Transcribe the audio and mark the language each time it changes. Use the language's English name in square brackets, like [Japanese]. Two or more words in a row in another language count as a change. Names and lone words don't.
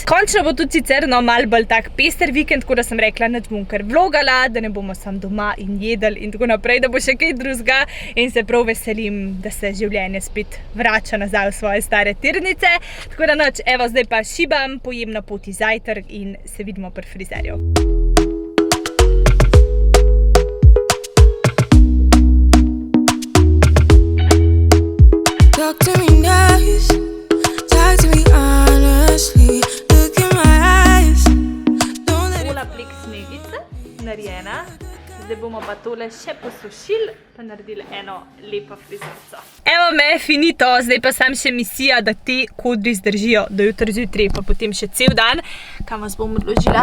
[Slovenian] Končno bo tudi sicer malo bolj tak pester vikend, tako da sem rekla, da bom kar vlogala, da ne bomo sam doma in jedli in tako naprej, da bo še kaj drugega in se prav veselim, da se življenje spet vrača nazaj v svoje stare tirnice. Tako da noč, evo, zdaj pa šibam, pojem na poti zajtrk in se vidimo pri frizerju. [English] Talk to me nice, talk to me honestly, look in my eyes. [Slovenian] Pola plik snegice, narejena. Zdaj bomo pa tole še posušili, pa naredili eno lepo frizurico. Evo me, finito, zdaj pa sam še misija, da te kodri zdržijo do jutri zjutraj, pa potem še cel dan. Kam vas bom odložila?